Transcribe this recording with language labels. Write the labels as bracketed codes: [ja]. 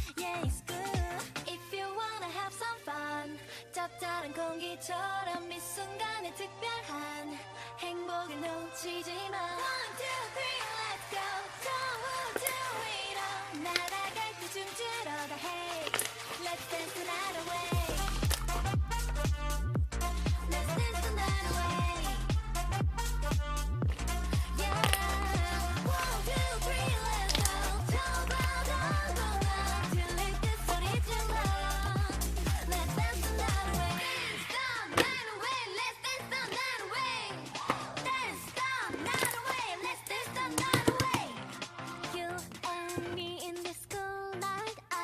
[en] Yeah, it's good if you wanna have some fun. [ko] 짭짤한 공기처럼 이 순간에 특별한 행복을 놓치지 마. [en] One, two, three, let's go. [ko] 저 우주 위로 날아갈 때 춤추러 가. [en] Hey, let's dance the night away. Let's dance the night away. Yeah. One, two, three, let's go. [ko] 저 바다로 나 들릴 때 소리 질러. [en] Let's dance the night away. Dance the night away. Let's dance the night away. Dance the night away. Let's dance the night away. You and me in this cool night.